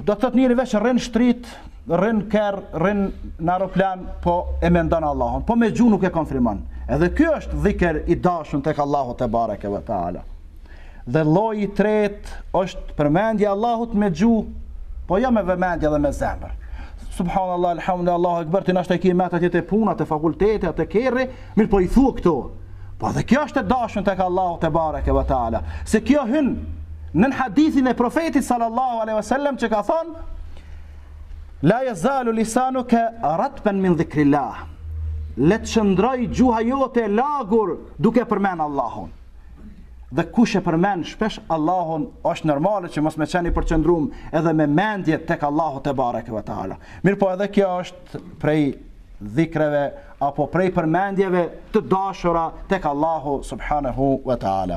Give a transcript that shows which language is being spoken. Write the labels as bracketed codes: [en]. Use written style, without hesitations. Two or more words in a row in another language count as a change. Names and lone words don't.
[sq] Do të thotë njëri veç rrin shtrit, rrin kerr, rrin në aeroplan, po e mendon Allahun, po me gjuhë nuk e konfirmon. Edhe ky është dhikr i dashur tek Allahu [ar] تبارك وتعالى. [sq] Dhe lloji i tretë është përmendja e Allahut me gjuhë, po jo me vëmendje dhe me zemër. [ar] سبحان الله، الحمد لله، الله أكبر, [sq] ti nashta ke metat e puna, te fakultete, te kerri, mirë po i thu këto. Po dhe kjo është e dashur tek Allahu [ar] تبارك وتعالى. [sq] Se kjo hyn në hadithin e profetit [ar] صلى الله عليه وسلم [sq] që ka thonë [ar] لا يزال لسانك رطبا من ذكر الله. [sq] Le të shndroj gjuha jote lagur duke përmend Allahun. Dhe kush e përmend shpesh Allahun, është normale që mos me qeni përqendrum edhe me mendje tek Allahu [ar] تبارك وتعالى. [sq] Mirë po edhe kjo është prej dhikreve apo prej përmendjeve të dashura tek Allahu [ar] سبحانه وتعالى.